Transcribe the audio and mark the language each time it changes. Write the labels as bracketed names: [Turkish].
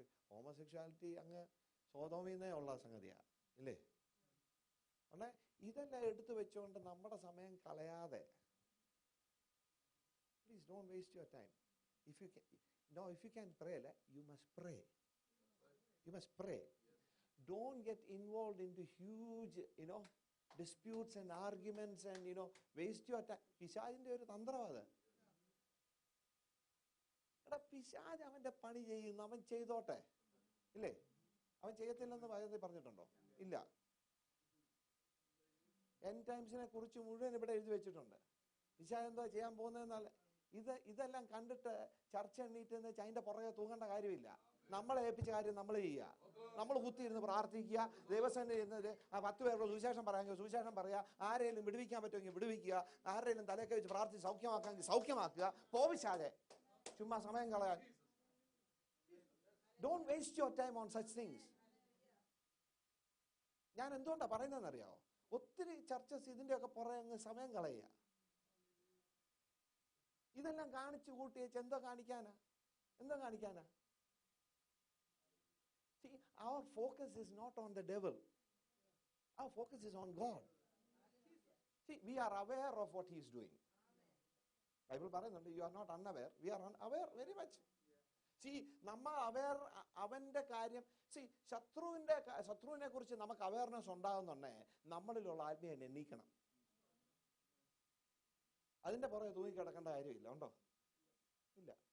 [Malayalam] Homosexuality അങ്ങ് സോതോമിന്നേ ഉള്ള സംഗതിയാ, ഇല്ലേ? അല്ലേ? ഇതെല്ലാം എടുത്തു വെച്ചുകൊണ്ട് നമ്മുടെ സമയം കളയാതെ, [English] Please don't waste your time. If you can pray, you must pray. You must pray. Don't get involved into huge, disputes and arguments and, waste your time. [Malayalam] പിശാചിന്റെ ഒരു തന്ത്രമാണ്. പിശാച് അവന്റെ പണി ചെയ്യുന്നു, അവൻ ചെയ്തോട്ടെ, ഇല്ലേ? അവൻ ചെയ്യത്തില്ലെന്ന് പറഞ്ഞിട്ടുണ്ടോ? ഇല്ല. എൻഡ് ടൈംസിനെ കുറിച്ച് മുഴുവൻ ഇവിടെ എഴുതി വെച്ചിട്ടുണ്ട്. പിശാച് എന്തോ ചെയ്യാൻ പോകുന്നതെന്നാൽ ഇതെല്ലാം കണ്ടിട്ട് ചർച്ച എണ്ണീറ്റ് അതിന്റെ പുറകെ തൂങ്ങേണ്ട കാര്യമില്ല. നമ്മളെ ഏൽപ്പിച്ച കാര്യം നമ്മൾ ചെയ്യുക. നമ്മൾ കുത്തിയിരുന്ന് പ്രാർത്ഥിക്കുക. ദൈവസേന ഇരുന്നത് 10 പേരുടെ സുവിശേഷം പറയാമെങ്കിൽ സുവിശേഷം പറയുക. ആരെങ്കിലും വിടുവിക്കാൻ പറ്റുമെങ്കിൽ വിടുവിക്കുക. ആരെങ്കിലും തലയൊക്കെ വെച്ച് പ്രാർത്ഥിച്ച് സൗഖ്യമാക്കാമെങ്കിൽ സൗഖ്യമാക്കുക. പോവിച്ചാതെ ചുമ്മാ സമയം കളയാൻ. [English] Don't waste your time on such things. [Malayalam] ഞാൻ എന്തുകൊണ്ടാ പറയുന്നതെന്നറിയാമോ? ഒത്തിരി ചർച്ചസ് ഇതിന്റെയൊക്കെ പുറകെ അങ്ങ് സമയം കളയുക. ഇതെല്ലാം കാണിച്ചു കൂട്ടി വെച്ച് എന്തോ കാണിക്കാനാ? [English] See, our focus is not on the devil. Our focus is on God. See, we are aware of what he is doing. Bible [Malayalam] പറയുന്നുണ്ട്, [English] you are not unaware. We are aware very much. [Malayalam] See, നമ്മൾ aware അവന്റെ കാര്യം. See, ശത്രുവിനെ കുറിച്ച് നമുക്ക് awareness ഉണ്ടാകുന്നുണ്ടേ നമ്മളിലുള്ള ആത്മീയനെ എണ്ണീക്കണം. അതിന്റെ പുറകെ തൂങ്ങിക്കിടക്കേണ്ട കാര്യമില്ല. ഉണ്ടോ? ഇല്ല.